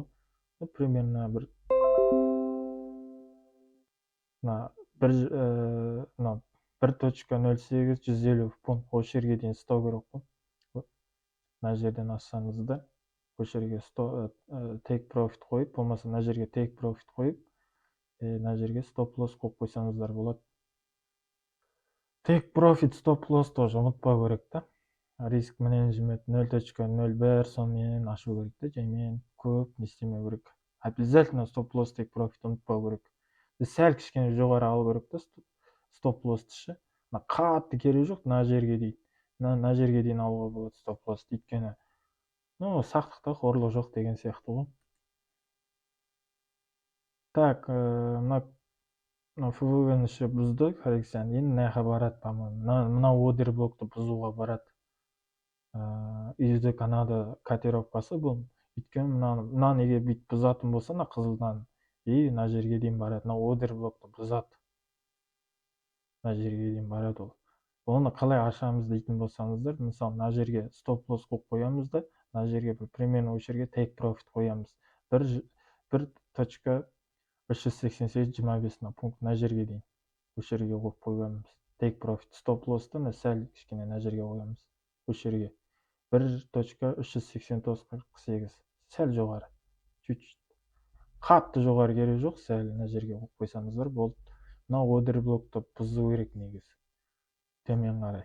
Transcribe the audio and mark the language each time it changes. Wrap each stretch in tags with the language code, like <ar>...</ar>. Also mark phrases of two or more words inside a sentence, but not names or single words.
<kk>Примерно бір 1.08 150 пункт ол жерге дейін ұстау керек қой. Мына жерден ассаңыздар, ол жерге</kk> <en>take profit</en> <kk>қойып, болмаса мына жерге</kk> <en>take profit</en> <kk>қойып, мына жерге</kk> <en>stop loss</en> <kk>қойып қойсаңыздар болады.</kk> <en>Take profit, stop loss</en> <kk>тоже ұмытпау керек та.</kk> <ru>Риск менеджмент</ru> <kk>0.01 сонымен ашу керек та, жаймен көп не істемеу керек. Обязательно</kk> <en>stop loss, take profit</en> <kk>ұмытпау керек. Сәл кішкене жоғары алу керек та,</kk> <en>stop loss-</en> <kk>ты ше. Қатты керек жоқ, мына жерге дейін. Мына жерге дейін алуға болады</kk> <en>stop loss-</en> <kk>ты, өйткені сақтықта қорлық жоқ деген сияқты ғой. Так, мына FVG-ні ше бұзды, коррекцияны. Енді мына барады, по-моему. Мына ордер блокты бұзуға барады. USD Канада котировкасы бұл. Өйткені мынаны егер бүйт бұзатын болса, мына қызылдан, и мына жерге дейін барады. Мына ордер блокты бұзады. Мына жерге дейін барады ол. Оны қалай ашамыз дейтін болсаңыздар, мысалы, мына жерге</kk> <en>stop loss</en> <kk>қойып қоямыз да, мына жерге примерно ол жерге</kk> <en>take profit</en> <kk>қоямыз. 1.388.25 пункт мына жерге дейін. Ол жерге қойып қоямыз.</kk> <en>Take profit, stop loss-</en> <kk>ты сәл кішкене мына жерге қоямыз. Ол жерге 1.389.48. Сәл жоғары. Қатты жоғары керек жоқ, сәл мына жерге қойып қойсаңыздар болды. Мына ордер блокты бұзу керек негізі. Төмен қарай.</kk>